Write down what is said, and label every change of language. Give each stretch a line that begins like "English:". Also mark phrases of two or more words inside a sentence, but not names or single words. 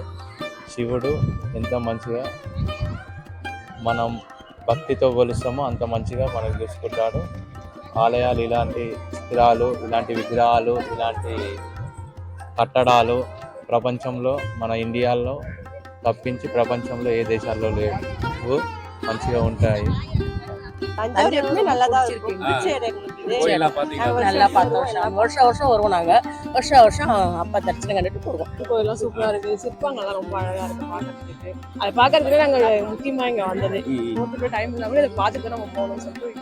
Telugu: శివుడు ఎంత మంచిగా మనం భక్తితో కొలుస్తామో అంత మంచిగా మనకు చూసుకుంటాడు. ఆలయాలు ఇలాంటి చిత్రాలు, ఇలాంటి విగ్రహాలు, ఇలాంటి కట్టడాలు ప్రపంచంలో మన ఇండియాలో తప్పించి ప్రపంచంలో ఏ దేశాల్లో లేవు. మంచిగా ఉంటాయి.
Tamil: நல்லா பார்த்தோம். வருஷம் வருவோம் நாங்கள். வருஷம் அப்பா தரிசனம் கண்டுட்டு போடுவோம். கோயிலாம் சூப்பராக இருக்குது. சிற்பங்கள்லாம் ரொம்ப அழகாக இருக்குது பார்க்கறதுக்கு. அதை பார்க்கறதுக்கு நாங்கள் முக்கியமாக இங்கே வந்தது. போட்டுட்டு டைம் இல்லாமல் கூட இதை பார்த்துட்டு நம்ம போகணும்னு சொல்லிட்டு